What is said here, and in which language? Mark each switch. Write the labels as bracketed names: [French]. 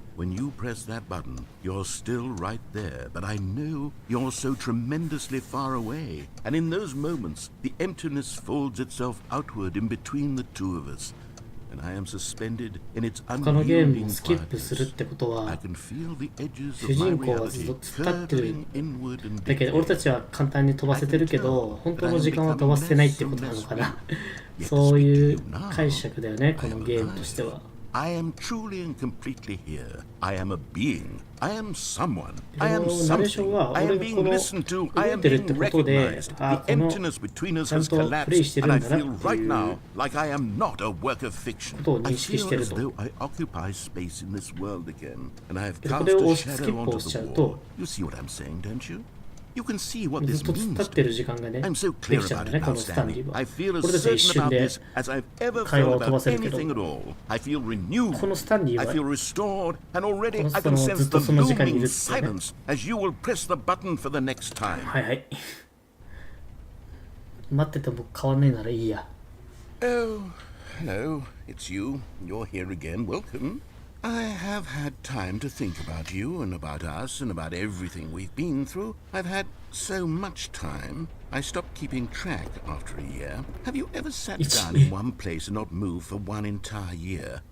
[English] When you press that button, you're still right there, but I know you're so tremendously far away. And in those moments, the emptiness folds itself outward in between the two of us. And I am suspended in its unyielding quietness. I can feel the edges of my reality curling inward and [Japanese] だけど俺たちは簡単に飛ばせてるけど本当の時間は飛ばせてないってことなのかなそういう解釈だよねこのゲームとしては [English] I am truly and completely here. I am a being. I am someone. I am something. I am being listened to. I am being recognized. The emptiness between us has collapsed, and I feel right now like I am not a work of fiction. I feel as though I occupy space in this world again, and I have cast a shadow onto the wall. You see what I'm saying, don't you? You can see what this means to me. I'm so clear about it now, Stanley. I feel as certain about this as I've ever felt about anything at all. I feel renewed. I feel restored. And already I can sense the looming silence as you will press the button for the next time. [Japanese] はいはい待ってても変わんねえならいいや [English] Oh, hello. It's you. You're here again. Welcome. I have had time to think about you and about us and about everything we've been through. I've had so much time. I stopped keeping track after a year. Have you ever sat down in one place and not moved for one entire year?